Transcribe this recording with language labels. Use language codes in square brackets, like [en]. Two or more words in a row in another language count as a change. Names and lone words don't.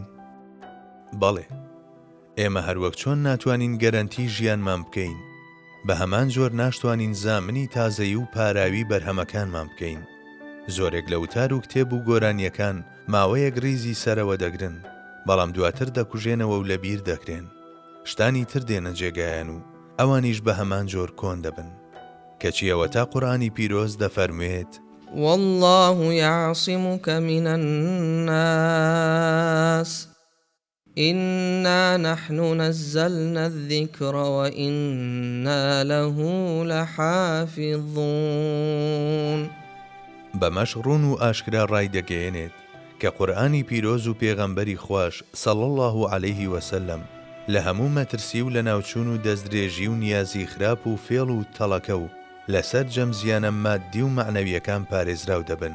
[ckb] بەڵێ، ئێمە هەروەک چۆن ناتوانین گەرەنتی ژیانمان بکەین، بە هەمان جۆر ناشتوانین زامنی تازەیی و پاراوی بەرهەمەکانمان بکەین. زۆرێک لە وتار و کتێب و گۆرانیەکان ماوەیەک ریزی سەرەوە دەگرن، بەڵام دواتر دەکوژێنەوە و لەبیر دەکرێن، شتانی تر دێنە جێگایان و ئەوانیش بە هەمان جۆر کۆن دەبن، کەچی ئەوە تا قورئانی پیرۆز دەفەرموێت: [ar] والله يعصمك من الناس إنا نحن نزلنا الذكر وإنا له لحافظون. [ckb] بەمەش ڕوون و ئاشکرا ڕای دەگەیەنێت کە قورئانی پیرۆز و پێغەمبەری خوش [ar] صلی الله عەلەیه وسەلەم [ckb] لە هەموو مەترسی و لە ناوچوون و دەستدرێژی و نیازی خراپ و فێڵ و تەڵەکە و لەسەر جەم زیانە مادی و معنەویەکان پارێزراو دەبن.